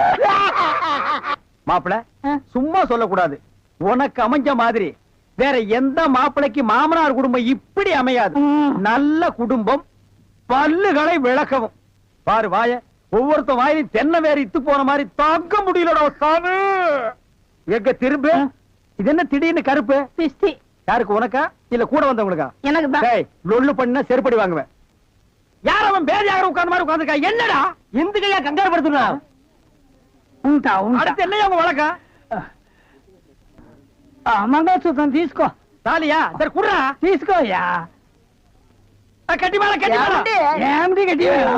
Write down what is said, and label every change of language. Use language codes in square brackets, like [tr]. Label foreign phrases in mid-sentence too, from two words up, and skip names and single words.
[ta] மாப்பிள சும்மா சொல்லக்கூடாது உனக்கு அமைஞ்ச மாதிரி வேற எந்த மாப்பிளைக்கு மாமனார் குடும்பம் இப்படி அமையாது நல்ல குடும்பம் பல்லுகளை விளக்கவும் பாரு வாய ஒவ்வொருத்த வாயிலும் தென்னை வேற இத்து போன மாதிரி தாக்க முடியலடா சாமி எங்க திரும்ப இது என்ன திடீர்னு கருப்பு? பிஸ்தி யாருக்கு, உனக்கா இல்ல கூட வந்தவங்களுக்கா? எனக்கு தான். டேய் லொள்ளு பண்ண செருப்படி வாங்குவேன். யார் அவன் பேதியாக உட்கார்ந்த மாதிரி உட்கார்ந்துருக்கா? என்னடா எந்துக்கையா கங்காரு படுத்துனா? [te] ఉంటా ఉంటా. [ta] அடுத்து என்னையா உங்க வழக்கம்? [te] మంగళసూత్రం తీసుకో. [ta] தாலியா? சரி குடுறா. [te] తీసుకోయా. [ta] கட்டி மேல கட்டி மேல. [te] ఏమిటి గట్టి మేళం?